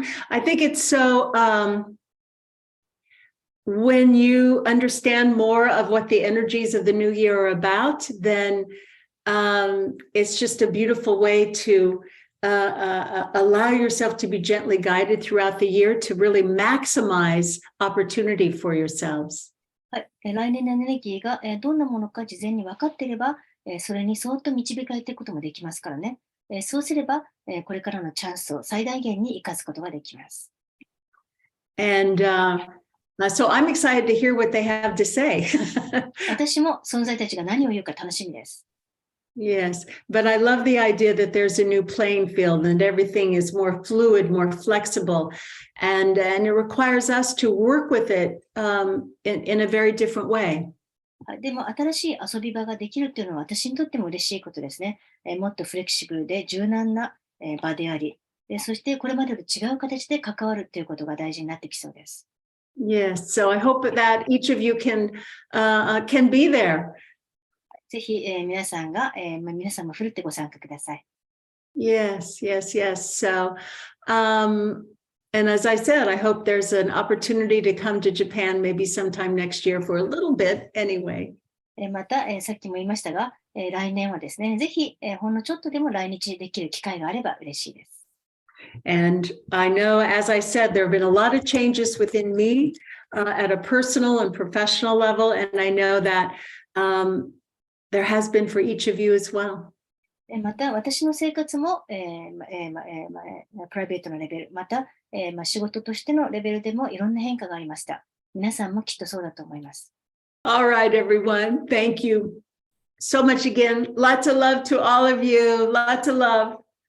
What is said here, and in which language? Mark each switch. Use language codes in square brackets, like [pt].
[en] I think it's so, when you understand more of what the energies of the new year are about, then it's just a beautiful way to allow yourself to be gently guided throughout the year to really maximize opportunity for yourselves. [ja] はい、来年のエネルギーがどんなものか事前に分かっていれば、それにそっと導かれていくこともできますからね。そうすれば、これからのチャンスを最大限に生かすことができます。 [en] And so I'm excited to hear what they have to say. [ja] 私も存在たちが何を言うか楽しみです。 [en] Yes, but I love the idea that there's a new playing field and everything is more fluid, more flexible, and it requires us to work with it in a very different way. [ja] でも新しい遊び場ができるというのは私にとっても嬉しいことですね。もっとフレキシブルで柔軟な場であり、そしてこれまでと違う形で関わるということが大事になってきそうです。 [en] Yes, so I hope that each of you can be there. [ja] ぜひ、皆さんもふるってご参加ください。 [en] Yes. So, and as I said, I hope there's an opportunity to come to Japan maybe sometime next year for a little bit anyway. [ja] また、さっきも言いましたが、来年はですね、ぜひ、ほんのちょっとでも来日できる機会があれば嬉しいです。 [en] And I know, as I said, there have been a lot of changes within me at a personal and professional level, and I know that there has been for each of you as well. [ja] また私の生活も、プライベートのレベル、また、仕事としてのレベルでもいろんな変化がありました。皆さんもきっとそうだと思います。 [en] All right, everyone. Thank you so much again. Lots of love to all of you. Lots of love.